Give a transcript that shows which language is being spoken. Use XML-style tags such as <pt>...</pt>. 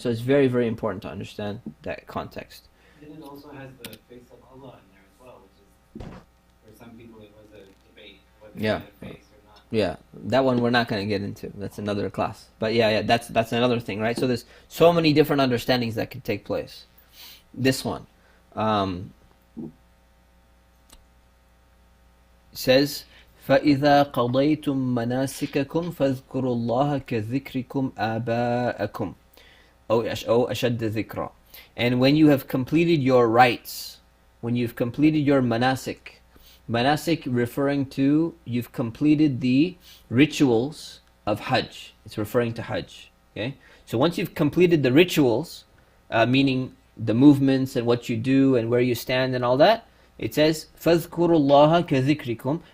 <en>So it's very, very important to understand that context. Then it also has the face of Allah in there as well, which is, for some people it was a debate whether Yeah. it had a face or not. Yeah, that one we're not going to get into. That's another class. But yeah, that's another thing, right? So there's so many different understandings that could take place.</en> <ar>This one says, فَإِذَا قَضَيْتُم مَّنَاسِكَكُمْ فَاذْكُرُوا اللَّهَ كَذِكْرِكُمْ آبَاءَكُمْ أو أَشَدَّ ذِكْرًا.</ar> <en>And when you have completed your rites, when you've completed your manasik referring to you've completed the rituals of Hajj. It's referring to Hajj. Okay, so once you've completed the rituals, meaning the movements and what you do and where you stand and all that, it says</en> <ar>فَاذْكُرُوا اللَّهَ كَذِكْرِكُمْ.</ar>